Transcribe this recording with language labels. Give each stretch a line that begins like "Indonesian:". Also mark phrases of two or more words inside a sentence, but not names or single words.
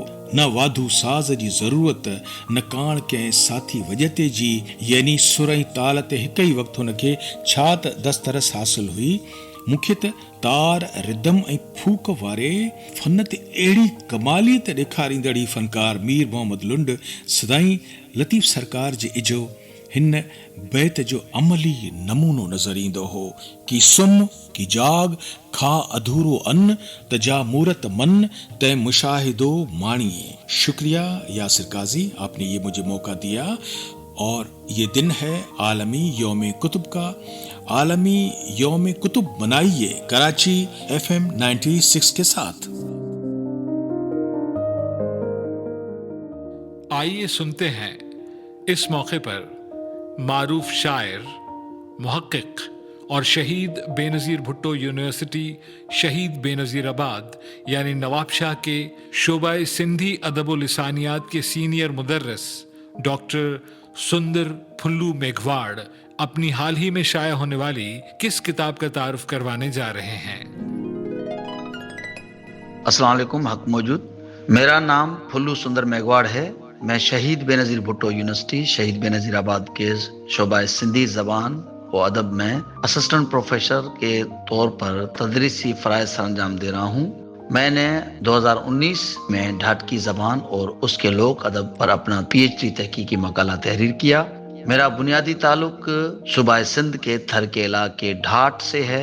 Sindhi: न वाधू साज़ जी ज़रूरत, न काण कंहिं साथी वॼते जी, यानी सुर ऐं ताल ते हिक ई वक़्तु हुनखे छा त दस्तरस हासिल हुई। मूंखे त तार रिदम ऐं फूक वारे फन ते अहिड़ी कमालियत ॾेखारींदड़ फनकार मीर मोहम्मद लुंड सदाई लतीफ़ सरकार जे इजो हिन बैत जो अमली नमूनो नज़र ईंदो हो कि सुम की जाग, खा अधूरो अन्न, तजा मूरत मन, तय मुशाहिदो माणिए।
Urdu: شکریہ یاسر قاضی، آپ نے یہ مجھے موقع دیا. اور یہ دن ہے عالمی یوم کتب کا. عالمی یوم کتب منائیے کراچی FM 96 کے ساتھ. آئیے سنتے ہیں اس موقع پر معروف شاعر، محقق اور شہید بینظیر بھٹو یونیورسٹی شہید بینظیرآباد یعنی نوابشاہ کے شعبۂ سندھی ادب و لسانیات کے سینئر مدرس ڈاکٹر سندر پھلو میگھواڑ اپنی حال ہی میں شائع ہونے والی کس کتاب کا تعارف کروانے جا رہے ہیں. السلام علیکم حق موجود. میرا نام پھلو سندر میگھواڑ ہے. میں شہید بینظیر بھٹو یونیورسٹی شہید بینظیرآباد کے شعبہ سندھی زبان و ادب میں
English: assistant professor
Urdu: کے طور پر تدریسی فرائض سرانجام دے رہا ہوں. میں نے 2019 میں ڈھاٹکی زبان اور اس کے لوک ادب پر اپنا PhD تحقیقی مقالہ تحریر کیا. میرا بنیادی تعلق صوبہ سندھ کے تھر کے علاقے ڈھاٹ سے ہے.